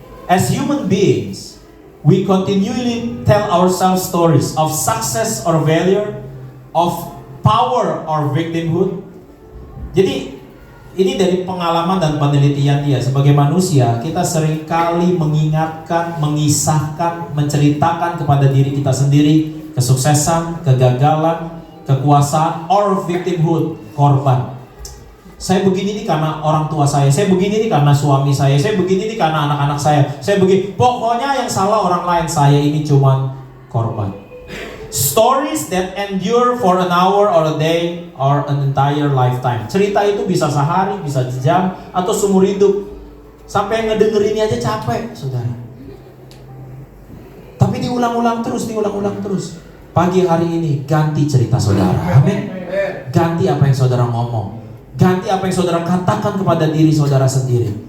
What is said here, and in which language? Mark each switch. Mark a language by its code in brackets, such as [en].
[en] As human beings, we continually tell ourselves stories of success or failure, of power or victimhood. [id] Jadi ini dari pengalaman dan penelitian dia. Sebagai manusia, kita seringkali mengingatkan, mengisahkan, menceritakan kepada diri kita sendiri kesuksesan, kegagalan, kekuasaan, or victimhood, korban. Saya begini nih karena orang tua saya begini nih karena suami saya begini nih karena anak-anak saya begini. Pokoknya yang salah orang lain, saya ini cuman korban. [en] Stories that endure for an hour or a day or an entire lifetime. [id] Cerita itu bisa sehari, bisa sejam, atau seumur hidup. Sampai ngedengerinnya aja capek, saudara. Tapi diulang-ulang terus. Pagi hari ini ganti cerita saudara. Amin. Ganti apa yang saudara ngomong. Ganti apa yang saudara katakan kepada diri saudara sendiri.